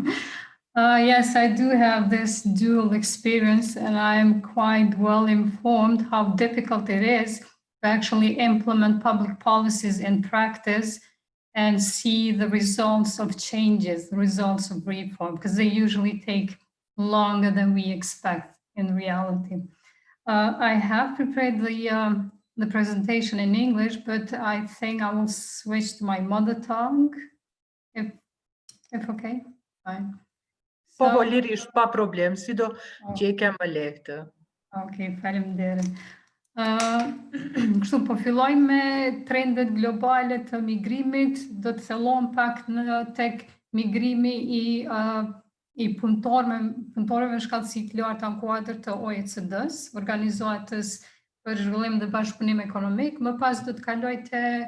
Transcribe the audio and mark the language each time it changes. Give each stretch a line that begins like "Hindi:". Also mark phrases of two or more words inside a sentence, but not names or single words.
English: Yes, I do have this dual experience, and I'm quite well informed how difficult it is to actually implement public policies in practice and see the results of changes, the results of reform, because they usually take longer than we expect in reality. I have prepared the presentation in English, but I think I will switch to my mother tongue, if okay, fine.
Albanian: Po, lirisht, pa problem, si do që I ke më lehtë. Okej, faleminderit. Kështu, po filloj me trendet globale të migrimit, do të thellon pak në tek migrimi I punëtorëve në shkallësi të larta në kuadër të OECD-s, Organizatës për Zhvillim dhe Bashkëpunim Ekonomik, më pas do të kaloj te